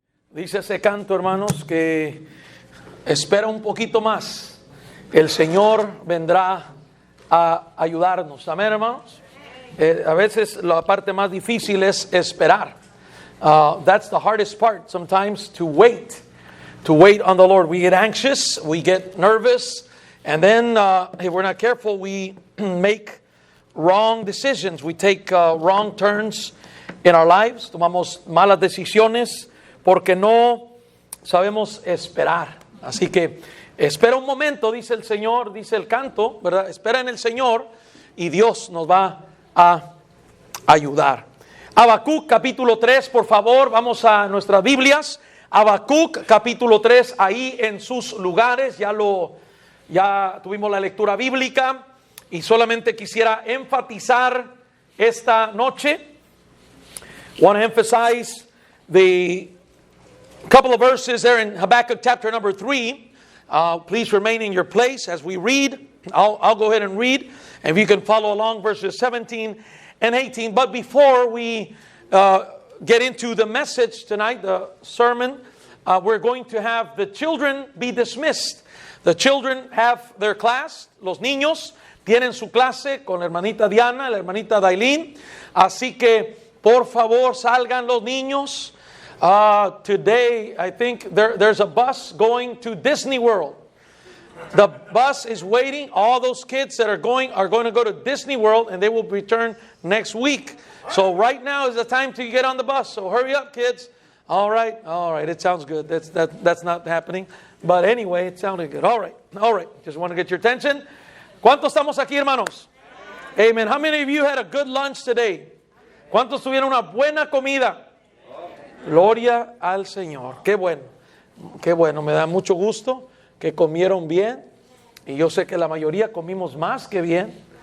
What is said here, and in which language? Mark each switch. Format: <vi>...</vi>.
<es>Dice ese canto, hermanos, que espera un poquito más. El Señor vendrá a ayudarnos. Amén, hermanos. A veces la parte más difícil es esperar.</es> <en>That's the hardest part sometimes, to wait on the Lord. We get anxious, we get nervous, and then if we're not careful, we make wrong decisions. We take wrong turns in our lives.</en> <es>Tomamos malas decisiones porque no sabemos esperar. Así que espera un momento, dice el Señor, dice el canto, ¿verdad? Espera en el Señor y Dios nos va a ayudar. Habacuc capítulo 3, por favor, vamos a nuestras Biblias. Habacuc capítulo 3, ahí en sus lugares, ya tuvimos la lectura bíblica y solamente quisiera enfatizar esta noche.</es> <en>Want to emphasize the couple of verses there in Habakkuk chapter number 3. Please remain in your place as we read. I'll go ahead and read, and if you can follow along verses 17 and 18. But before we get into the message tonight, the sermon, we're going to have the children be dismissed. The children have their class.</en> <es>Los niños tienen su clase con la hermanita Diana, la hermanita Dailin. Así que, por favor, salgan los niños.</es> <en>Today, I think there's a bus going to Disney World. The bus is waiting. All those kids that are going to go to Disney World, and they will return next week. So right now is the time to get on the bus. So hurry up, kids. All right. It sounds good. That's not happening. But anyway, it sounded good. All right. Just want to get your attention.</en> <es>¿Cuántos estamos aquí, hermanos? Amen.</es> <en>How many of you had a good lunch today?</en> <es>¿Cuántos tuvieron una buena comida? Gloria al Señor. Qué bueno. Me da mucho gusto que comieron bien. Y yo sé que la mayoría comimos más que bien.</es>